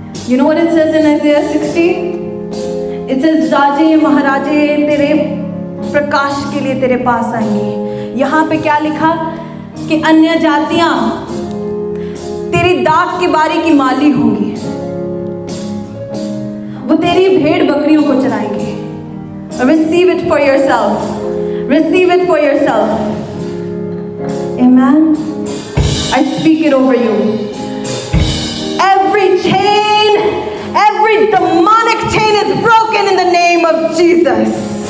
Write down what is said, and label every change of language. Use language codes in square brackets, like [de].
[en] You know what it says in Isaiah 60? It says, [hi] राजे महाराजे तेरे प्रकाश के लिए तेरे पास आएंगे। यहाँ पे क्या लिखा कि अन्य जातियां तेरी दाख की बारी की माली होंगी, वो तेरी भेड़ बकरियों को चराएंगे। [en] Receive it for yourself. Receive it for yourself. Amen. I speak it over you. Every chain, every demonic chain is broken in the name of Jesus.